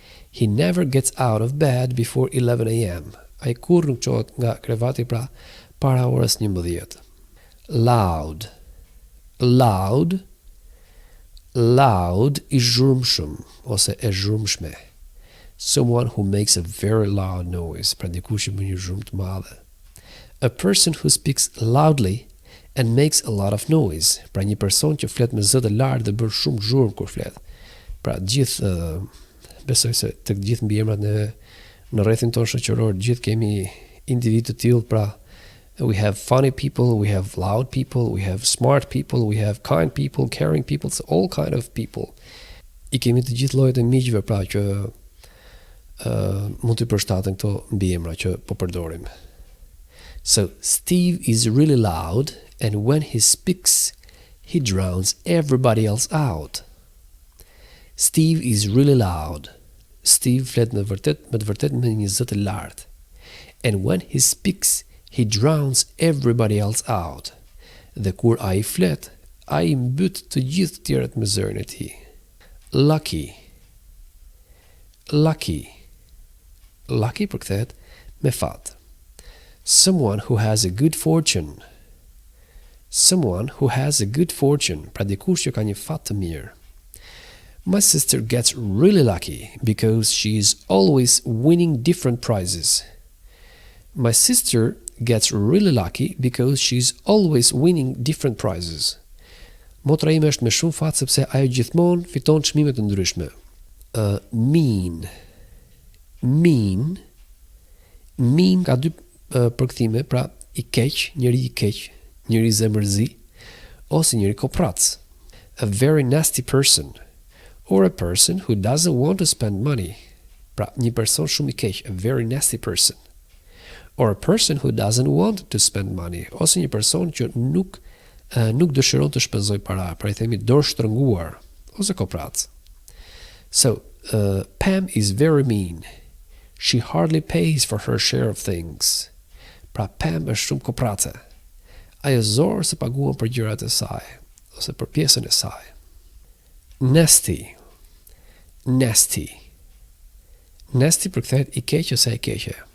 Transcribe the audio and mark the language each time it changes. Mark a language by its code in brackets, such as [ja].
[en] He never gets out of bed before 11 a.m. [sq] Ai kurrë nuk çohet nga krevati pra para orës 11. Loud. Loud. Loud i zhurmshëm ose e zhurmshme. [en] Someone who makes a very loud noise, [sq] pra dikush që bën një zhurmë të madhe. [en] A person who speaks loudly and makes a lot of noise. [sq] Pra një person që flet me zë të lartë dhe bën shumë zhurmë kur flet. Pra gjithë besoj se të gjithë mbiemrat në rrethin tonë shoqëror gjithë kemi individ të tillë, pra [en] we have funny people, we have loud people, we have smart people, we have kind people, caring people, so all kind of people. [sq] I kemi të gjithë llojet e miqve pra që mund të përshtaten këto mbiemra që po përdorim. [en] So Steve is really loud and when he speaks he drowns everybody else out. Steve is really loud. [sq] Steve flet me të vërtet me një zë të lartë. [en] And when he speaks, he drowns everybody else out. [sq] Dhe kur ai flet, ai mbyt të gjithë tjerët me zërin e tij. Lucky. Lucky. Lucky përkthehet me fat. [en] Someone who has a good fortune. Someone who has a good fortune, [sq] pra dikush që ka një fat të mirë. [en] My sister gets really lucky because she is always winning different prizes. My sister gets really lucky because she's always winning different prizes. [sq] Motra ime është me shumë fat sepse ajo gjithmonë fiton çmime të ndryshme. Mean. Mean. Mean ka dy përkthime, pra i keq, njëri i keq, njëri zemërzi, ose njëri koprac. [en] A very nasty person, or a person who doesn't want to spend money. [sq] Pra, një person shumë i keq, [en] a very nasty person. Or a person who doesn't want to spend money, [sq] ose një person që nuk dëshiron të shpenzoj para, pra i themi dorë shtrënguar, ose koprac. [en] So, Pam is very mean. She hardly pays for her share of things. [sq] Pra, Pam është shumë koprace. Ajo zorë se paguan për gjërat e saj, ose për pjesën e saj. Nasty. Nasty. Nasty përkthehet i keq ose e keqe.